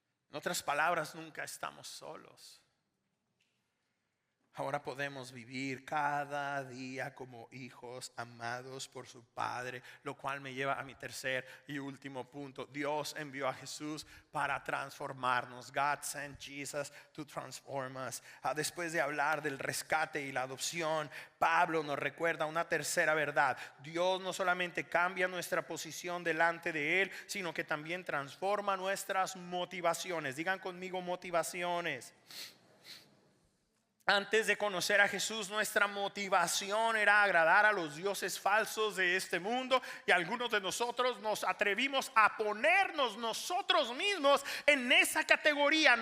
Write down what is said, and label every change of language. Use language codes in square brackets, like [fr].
[es] En otras palabras, nunca estamos solos. Ahora podemos vivir cada día como hijos amados por su Padre, lo cual me lleva a mi tercer y último punto. Dios envió a Jesús para transformarnos. [en] God sent Jesus to transform us. [es] Después de hablar del rescate y la adopción, Pablo nos recuerda una tercera verdad. Dios no solamente cambia nuestra posición delante de Él, sino que también transforma nuestras motivaciones. Digan conmigo, motivaciones. Antes de conocer a Jesús, nuestra motivación era agradar a los dioses falsos de este mundo, y algunos de nosotros nos atrevimos a ponernos nosotros mismos en esa categoría.